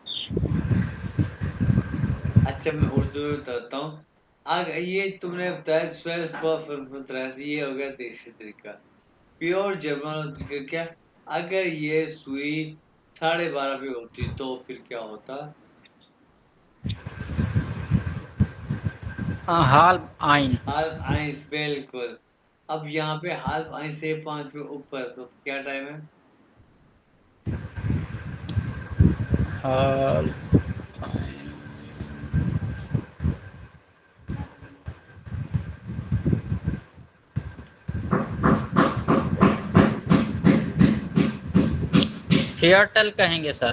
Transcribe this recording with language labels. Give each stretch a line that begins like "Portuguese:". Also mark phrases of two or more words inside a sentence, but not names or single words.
Hindi: अच्छा मैं उर्दू में बताता हूँ। अगर ये तुमने बताया 12 ये हो गया देसी तरीका।
English: pure German
Hindi: तरीका क्या? अगर ये सुई 12:30 पे होती तो फिर क्या होता?
German: Halb ein. halb eins,
Hindi: बिल्कुल। अब यहाँ पे
German: halb eins
Hindi: से 5 पे ऊपर तो क्या टाइम है?
German: Halb Viertel
Hindi: कहेंगे सर।